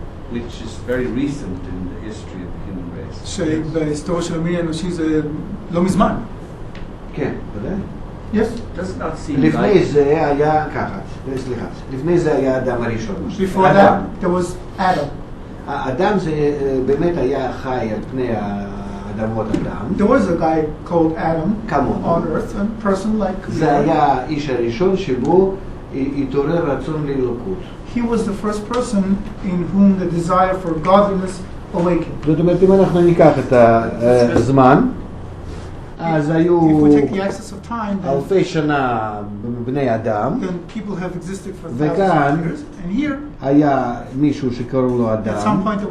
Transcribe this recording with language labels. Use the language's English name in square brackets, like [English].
[English] Which is very recent in the history of the human race. [Hebrew] שבהיסטוריה של המין האנושי זה לא מזמן. כן, ודאי. [English] Yes. Does not seem [Hebrew] לפני זה היה ככה, סליחה, לפני זה היה האדם הראשון. [English] Before that, there was Adam. [Hebrew] האדם זה באמת היה חי על פני האדמות אדם. [English] There was a guy called Adam on earth, a person like [Hebrew] זה היה האיש הראשון שבו התעורר רצון לאלוקות. [English] He was the first person in whom the desire for godliness awakened. [Hebrew] זאת אומרת, אם אנחנו ניקח את הזמן, אז היו אלפי שנה בני אדם, וכאן היה מישהו שקראו לו אדם.